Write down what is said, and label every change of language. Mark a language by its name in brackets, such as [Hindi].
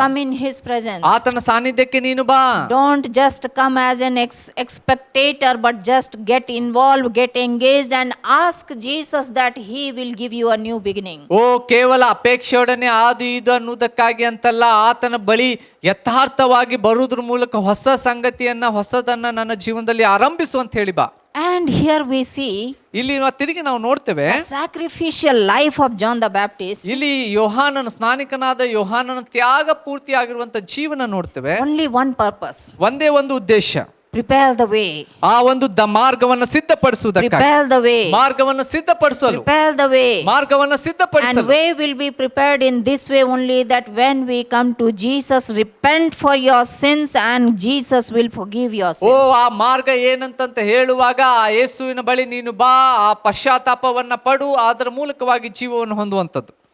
[English] Come in his presence. [Kannada] ಆತನ ಸಾನ್ನಿಧ್ಯಕ್ಕೆ ನೀನು ಬಾ. [English] Don't just come as an spectator, but just get involved, get engaged, and ask Jesus that he will give you a new beginning. [Kannada] ಓ, ಕೇವಲ ಅಪೇಕ್ಷೆಯೊಡನೆ ಅದು ಇದು ಅನ್ನುವುದಕ್ಕಾಗಿ ಅಂತಲ್ಲ, ಆತನ ಬಳಿ ಯಥಾರ್ಥವಾಗಿ ಬರುವುದ್ರ ಮೂಲಕ ಹೊಸ ಸಂಗತಿಯನ್ನ, ಹೊಸದನ್ನ ನನ್ನ ಜೀವನದಲ್ಲಿ ಆರಂಭಿಸು ಅಂತ ಹೇಳಿ ಬಾ. [English] And here we see [Kannada] ಇಲ್ಲಿ ತಿರುಗಿ ನಾವು ನೋಡ್ತೇವೆ, [English] the sacrificial life of John the Baptist. [Kannada] ಇಲ್ಲಿ ಯೋಹಾನನ, ಸ್ನಾನಿಕನಾದ ಯೋಹಾನನ ತ್ಯಾಗ ಪೂರ್ತಿಯಾಗಿರುವಂತ ಜೀವನ ನೋಡ್ತೇವೆ. [English] Only one purpose. [Kannada] ಒಂದೇ ಒಂದು ಉದ್ದೇಶ, [English] Prepare the way. [Kannada] ಆ ಒಂದು ಮಾರ್ಗವನ್ನು ಸಿದ್ಧಪಡಿಸುವುದಕ್ಕಾಗಿ, [English] Prepare the way. [Kannada] ಮಾರ್ಗವನ್ನು ಸಿದ್ಧಪಡಿಸಲು, [English] Prepare the way. [Kannada] ಮಾರ್ಗವನ್ನು [English] And [Kannada] ಸಿದ್ಧಪಡಿಸಲು. [English] way will be prepared in this way only, that when we come to Jesus, repent for your sins and Jesus will forgive your sins. [Kannada] ಆ ಮಾರ್ಗ ಏನಂತ ಹೇಳುವಾಗ, ಆ ಯೇಸುವಿನ ಬಳಿ ನೀನು ಬಾ, ಆ ಪಶ್ಚಾತ್ತಾಪವನ್ನ ಪಡು, ಅದರ ಮೂಲಕವಾಗಿ ಜೀವವನ್ನು ಹೊಂದುವಂಥದ್ದು.